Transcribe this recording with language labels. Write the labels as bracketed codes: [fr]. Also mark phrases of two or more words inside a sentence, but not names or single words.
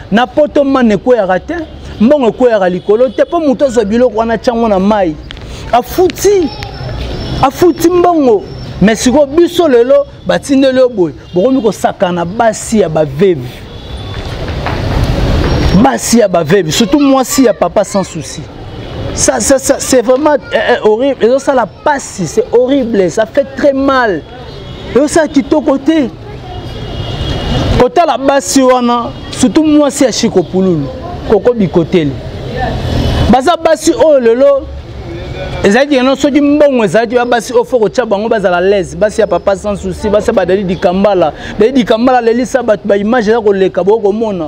[ln] Na poto mane ekweyaka te. Mbongo ekweyaka likolo te. Po moto azwa biloko wana, tia yango na mai. Afuti. Afuti mbongo. Mais sikoyo biso lelo batindeli yo boye. Bokomi kosakana basi ya bavevi. Basi ya bavevi. Surtout mwasi ya papa sans souci. [fr] Ça, ça, ça, c'est vraiment, eh, eh, horrible. Et ça, la passe, c'est horrible. Ça fait très mal. Et ça, [ln] kitoko te. Kotala basi wana, surtout mwasi ya Shiko Pululu. Koko Bikoteli. Baza basi oyo lelo, ezali kino soki mbongo ezali ba basi oyo faut kotia bango bazala l'aise. Basi ya papa sans souci, basi ya ba Dadi Dikambala. Dadi Dikambala lelisa bato ba image eza koleka, bokomona.